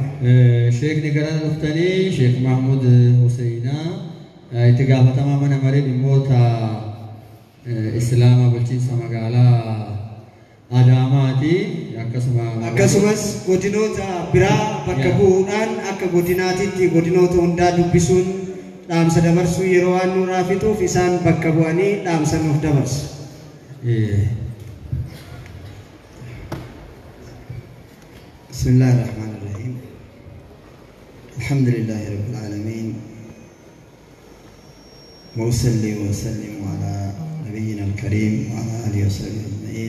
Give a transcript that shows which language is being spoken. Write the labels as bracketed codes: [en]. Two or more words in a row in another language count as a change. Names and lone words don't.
[om] Sheekni gara dhuftanii Sheekh Muhammad Husseina itti gaafatamaa mana maree dhimmoota Islaamaa bulchiinsa magaalaa Adaamaati. Akkasumas godinoota biraa bakka bu'uudhaan akka godinaatitti godinoota hundaa dubbisuun dhaamsa dabarsuu yeroo waan nurraa fixuuf isaan bakka bu'anii dhaamsa nuuf dabarsu. [ar] بسم الله الرحمن الرحيم. الحمد لله رب العالمين. وأصلي وأسلم على نبينا الكريم وعلى آله وصحبه أجمعين.